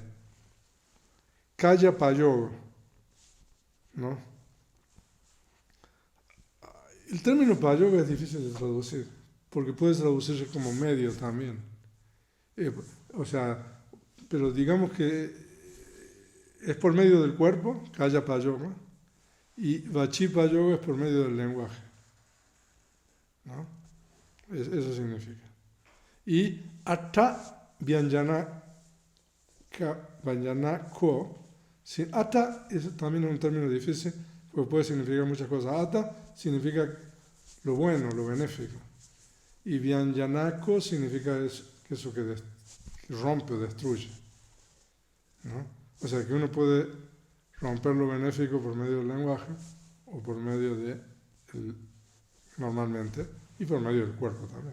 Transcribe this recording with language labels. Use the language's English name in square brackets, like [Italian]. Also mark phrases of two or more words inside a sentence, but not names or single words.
[Pali] Kaya payoga, ¿no? [Spanish] El término payoga es difícil de traducir, porque puede traducirse como medio también. Pero digamos que es por medio del cuerpo, [Pali] kaya payoga, [Spanish] y [Pali] vachi payoga [Spanish] es por medio del lenguaje, ¿no? Eso significa. Y [Pali] atta vyanjana ko. [Spanish] Atta es también un término difícil, porque puede significar muchas cosas. Atta significa lo bueno, lo benéfico. Y vyanjanako significa eso que rompe o destruye, ¿no? O sea que uno puede romper lo benéfico por medio del lenguaje o por medio normalmente, y por medio del cuerpo también.